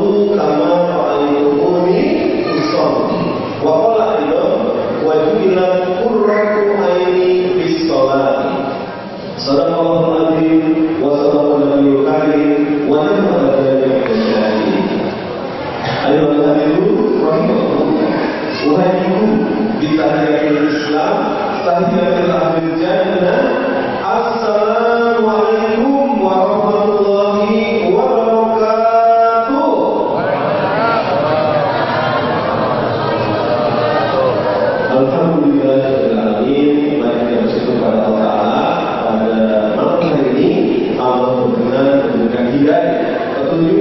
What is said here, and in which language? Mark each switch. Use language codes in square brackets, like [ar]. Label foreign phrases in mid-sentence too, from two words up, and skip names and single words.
[ar] كما رأيتموني أصلي. وقال أيضا وجعلت قرة عيني في الصلاة. صدق الله العظيم وصدق النبي الكريم ونفعنا به من شيء. [id] Ayo hadirin rahimahullah. Wahai ibu [ar] بتحية الإسلام، تحية أهل الجنة. السلام عليكم ورحمة الله وبركاته. Alhamdulillahirrahmanirrahim. [id] Mari kita bersyukur kepada Allah Ta'ala. Pada malam hari ini Allah berkenan memberikan hidayah, petunjuk.